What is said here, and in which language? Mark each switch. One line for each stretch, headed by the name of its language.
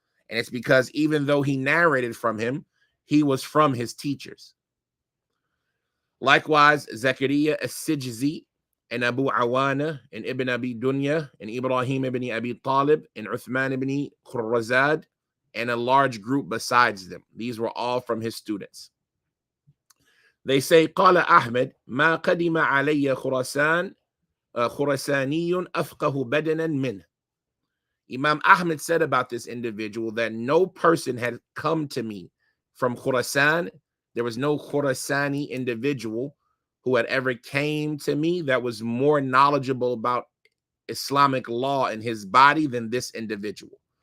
English: And it's because even though he narrated from him, he was from his teachers. Likewise, Zakaria as-Sijzi and Abu Awana and Ibn Abi Dunya and Ibrahim ibn Abi Talib and Uthman ibn Khurrazad and a large group besides them. These were all from his students. They say,
Arabic: قال أحمد ما قدم علي خراسان خراساني أفقه بدنا منه.
English: Imam Ahmad said about this individual that no person had come to me from Khurasan. There was no Khurasani individual who had ever came to me that was more knowledgeable about Islamic law in his body than this individual.